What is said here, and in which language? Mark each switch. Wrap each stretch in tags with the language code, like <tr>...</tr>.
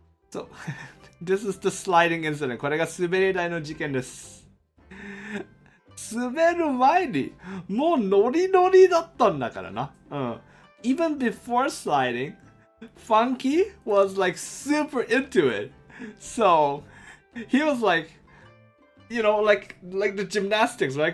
<en>So, this is the sliding incident.</en> <ja>これが滑り台の事件です。滑る前にもうノリノリだったんだからな。うん。</ja> <en>Even before sliding, Funky was like super into it. So, he was like, you know, like the gymnastics, right?</en>